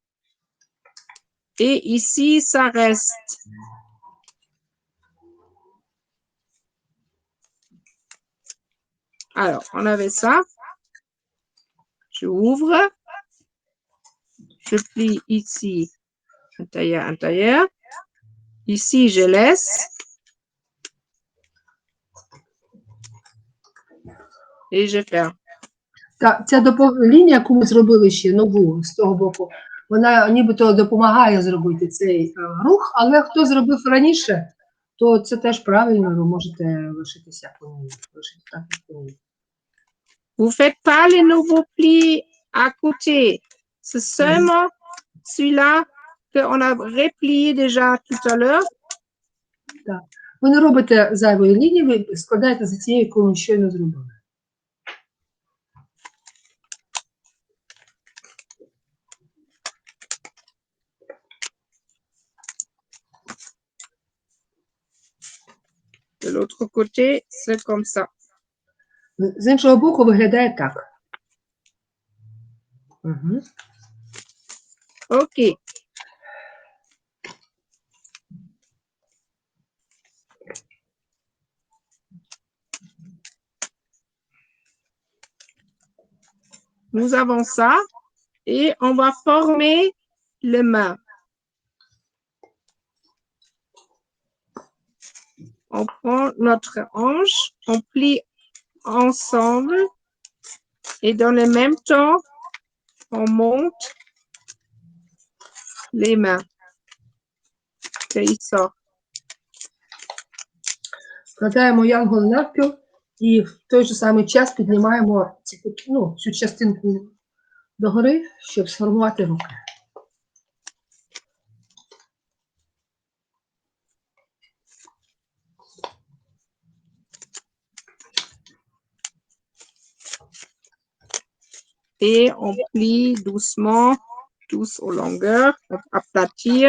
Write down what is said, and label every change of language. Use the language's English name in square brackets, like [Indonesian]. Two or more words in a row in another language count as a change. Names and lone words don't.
[French] Et ici, ça reste. Alors, on avait ça. Je ouvre. Je plie ici, intérieur. Ici, je laisse. Et je ferme. [Ukrainian] Так, ця лінія, яку ми зробили ще нову з того боку, вона нібито допомагає зробити цей рух, але хто зробив раніше, то це теж правильно, ви можете лишитися по ній. Лишити так, як по ній. [French] Vous faites pas les nouveaux plis à côté. C'est seulement celui-là qu'on a replié déjà tout à l'heure. [Ukrainian] Ви не робите зайвої лінії, ви складаєте за цією, яку ми щойно зробили. [French] De l'autre côté, c'est comme ça. [Ukrainian] З іншого боку виглядає так. Угу. [French] OK. Nous avons ça et on va former les mains. On prend notre hanche, on plie ensemble et dans le même temps, on monte les mains. Et il sort. [Ukrainian] Складаємо янгол навпіл і в той же самий час піднімаємо цю частинку догори, щоб сформувати руки. [French] Et on plie doucement, tous aux longueurs, on aplatir.